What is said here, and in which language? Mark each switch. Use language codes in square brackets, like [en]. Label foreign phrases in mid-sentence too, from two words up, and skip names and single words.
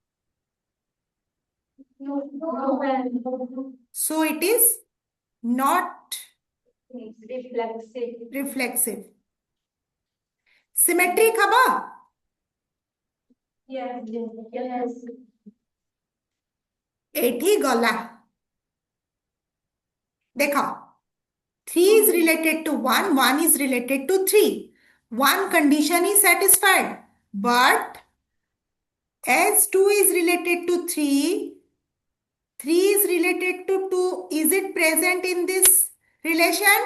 [en] No, ma'am. So it is not Reflexive. reflexive. Symmetric haba? Yes. Yes. [or] ଏଠି ଗଲା ଦେଖା [en] 3 is related to 1, 1 is related to 3. One condition is satisfied, but as 2 is related to 3, 3 is related to 2. Is it present in this relation?